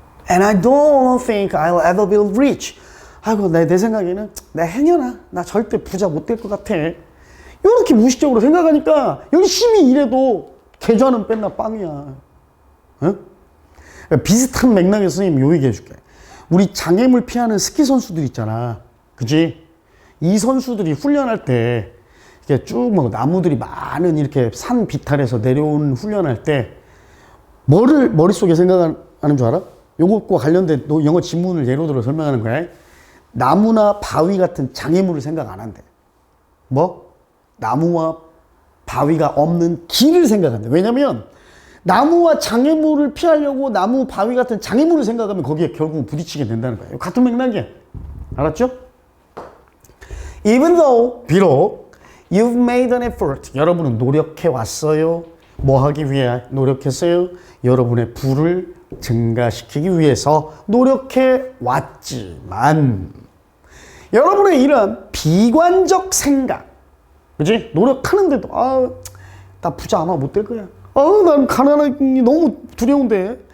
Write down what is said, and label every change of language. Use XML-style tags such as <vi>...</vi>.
<en>And I don't think I'll ever be rich.</en> <ko>아이고, 내 생각에는 나 행여나 나 절대 부자 못 될 것 같아. 이렇게 무의식적으로 생각하니까 열심히 일해도 계좌는 뺀나 빵이야. 응? 비슷한 맥락에서 선생님 요 얘기해 줄게. 우리 장애물 피하는 스키 선수들 있잖아. 그지? 이 선수들이 훈련할 때 이렇게 쭉 막 나무들이 많은 이렇게 산 비탈에서 내려온 훈련할 때 뭐를 머릿속에 생각하는 줄 알아? 요것과 관련된 영어 지문을 예로 들어 설명하는 거야. 나무나 바위 같은 장애물을 생각 안 한대. 뭐? 나무와 바위가 없는 길을 생각한대. 왜냐면 나무와 장애물을 피하려고 나무, 바위 같은 장애물을 생각하면 거기에 결국 부딪히게 된다는 거예요. 같은 맥락이야. 알았죠?</ko> <en>Even though,</en> <ko>비록</ko> <en>you've made an effort.</en> <ko>여러분은 노력해 왔어요. 뭐 하기 위해 노력했어요? 여러분의 부를 증가시키기 위해서 노력해 왔지만 여러분의 이런 비관적 생각, 그지? 노력하는데도 나 부자 아마 못 될 거야. 난 가난하기 너무 두려운데.</ko>